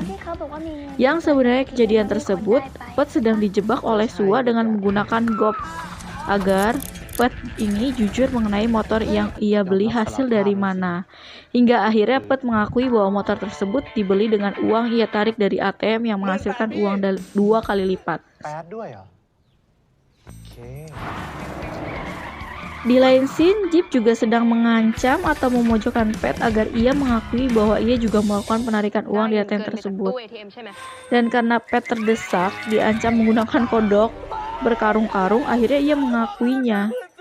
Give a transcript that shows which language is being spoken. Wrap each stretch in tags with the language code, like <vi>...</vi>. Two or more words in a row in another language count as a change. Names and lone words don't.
<id>Yang sebenarnya kejadian tersebut, Pet sedang dijebak oleh Sua dengan menggunakan Gop agar Pet ini jujur mengenai motor yang ia beli hasil dari mana. Hingga akhirnya Pet mengakui bahwa motor tersebut dibeli dengan uang ia tarik dari ATM yang menghasilkan uang 2 kali lipat.</id> <th>แป๊ดด้วยเหรอ โอเค</th> <id>Di lain scene, Jeep juga sedang mengancam atau memojokkan Pet agar ia mengakui bahwa ia juga melakukan penarikan uang di ATM tersebut. Dan karena Pet terdesak, diancam menggunakan kodok berkarung-karung, akhirnya ia mengakuinya.</id>